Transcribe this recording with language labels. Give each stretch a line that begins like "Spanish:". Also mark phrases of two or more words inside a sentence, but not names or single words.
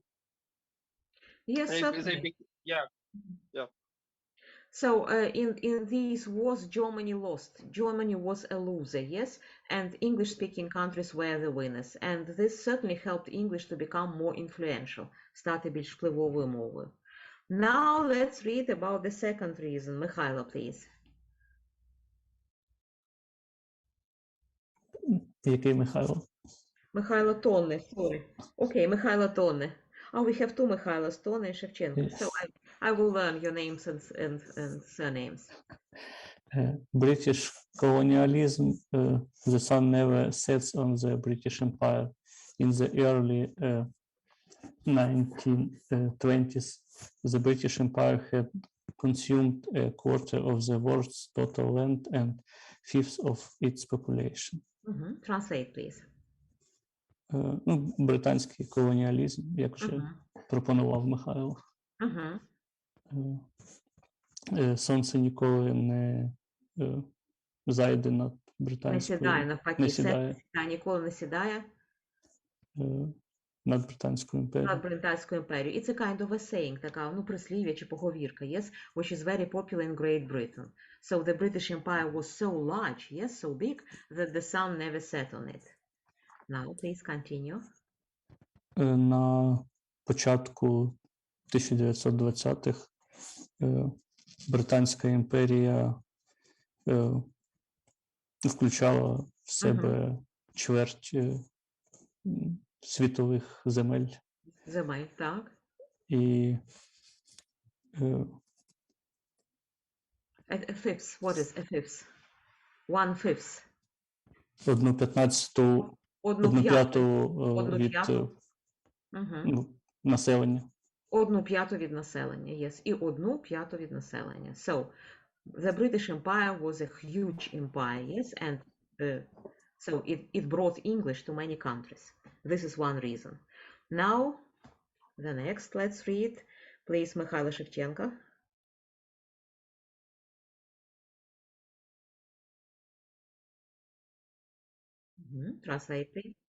English: Yes, certainly. So in these wars, Germany lost. Germany was a loser, yes, and English-speaking countries were the winners. And this certainly helped English to become more influential,
Ukrainian: стати більш впливовою мовою.
English: Now let's read about the second reason. Mikhailo, please.
Ukrainian: Який Михайло?
English: Mikhailo Tonne, sorry. Okay, Mikhailo Tonne. Oh, we have two Mikhailos, Tonne and Shevchenko. Yes. So I will learn your names and surnames. British colonialism, the sun never sets on the British Empire. In the early 1920s, the British Empire had consumed a quarter of the world's total land and fifth of its population. Translate, please.
Ukrainian: Ну, британський колоніалізм, як вже пропонував Михайло. Сонце ніколи не зайде над британською. Не сідає, навпаки. Не сідає. Ніколи не сідає. Над британською імперією. Над британською імперією.
English: It's a kind of a saying,
Ukrainian: така, ну, прислів'я чи поговірка,
English: yes, which is very popular in Great Britain. So the British Empire was so large, yes, so big, that the sun never set on it. Now, please continue.
Ukrainian: На початку 1920-х Британська імперія включала в себе чверть світових земель. Земель, так. І
English: A fifth, what is a fifth? 1/5.
Ukrainian: Одну п'яту від населення. 1/5 від населення, yes. І 1/5 від населення.
English: So, the British Empire was a huge empire, yes, and so it brought English to many countries. This is one reason. Now, the next, let's read, please, Mikhailo Shevchenko. Translate, please.